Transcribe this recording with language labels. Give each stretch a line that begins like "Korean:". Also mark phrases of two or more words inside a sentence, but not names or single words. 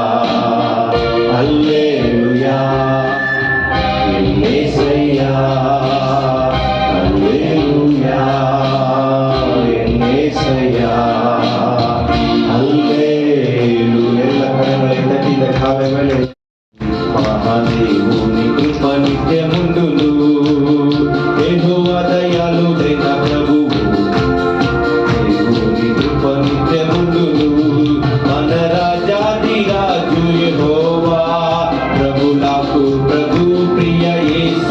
Tamil: அல்லேலூயா, என் இயேசையா. அல்லேலூயா, என் இயேசையா. அல்லேலூயா. எல்லா கரங்களை தட்டி இந்த காலை வேளை
Telugu: మహాదేవుని కృప నిత్యముండును, యెహోవా దయాళుడైన ప్రభువు, దేవుని కృప నిత్యముండును. మన రాజాధిరాజు యెహోవా, ప్రభులకు ప్రభు ప్రియ యేసు.